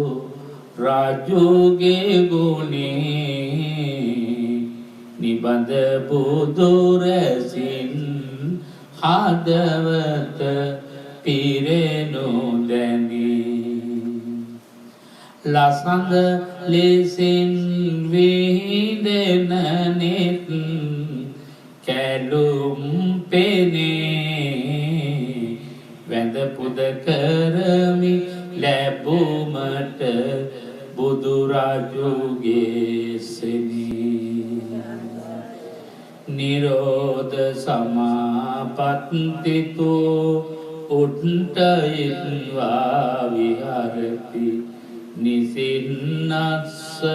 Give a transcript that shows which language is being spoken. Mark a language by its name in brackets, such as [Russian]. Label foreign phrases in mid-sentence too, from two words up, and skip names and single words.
[Sinhala] රාජුගේ ගුණේ නිබඳ බුදු රැසින් හදවත පිරෙනු දැනී ලසඳ ලෙසින් විහිදෙන නෙත් කැලුම් පෙනේ වැඳ පුද කරමි ලැබුමට බුදුරජුගේ සෙනී [Pali] නිරෝධ සමාපත්තිතු උට්ටයිත්වා විහරති නිසින්නස්ස